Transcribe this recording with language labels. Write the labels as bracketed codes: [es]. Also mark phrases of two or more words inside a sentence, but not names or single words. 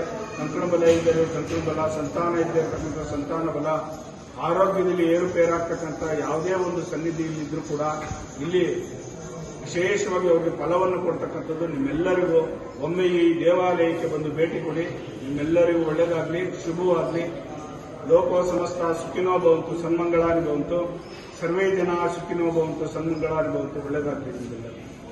[kn] ಕಂಕಣ ಬಲ ಇದ್ದರೆ ಕಂಕಣ ಬಲ, ಸಂತಾನ ಇದ್ದೇ ಇರತಕ್ಕಂಥ ಸಂತಾನ ಬಲ, ಆರೋಗ್ಯದಲ್ಲಿ ಏರುಪೇರಾಗ್ತಕ್ಕಂಥ ಯಾವುದೇ ಒಂದು ಸನ್ನಿಧಿಯಲ್ಲಿದ್ದರೂ ಕೂಡ ಇಲ್ಲಿ ವಿಶೇಷವಾಗಿ ಅವರಿಗೆ ಫಲವನ್ನು ಕೊಡ್ತಕ್ಕಂಥದ್ದು. ನಿಮ್ಮೆಲ್ಲರಿಗೂ ಒಮ್ಮೆ ಈ ದೇವಾಲಯಕ್ಕೆ ಬಂದು ಭೇಟಿ ಕೊಡಿ. ನಿಮ್ಮೆಲ್ಲರಿಗೂ ಒಳ್ಳೆಯದಾಗಲಿ, ಶುಭವಾಗಲಿ. [sa] ಲೋಕೋ ಸಮಸ್ತ ಸುಖಿನೋ ಭವಂತು, ಸನ್ಮಂಗಳಾನಿ ಭವಂತು. ಸರ್ವೇ ಜನ ಸುಖಿನೋ ಭವಂತು, ಸನ್ಮಂಗಳಾನಿ ಭವಂತು. [kn] ಒಳ್ಳೆಯದಾಗಲಿ ನಿಮ್ಮೆಲ್ಲರಿಗೂ.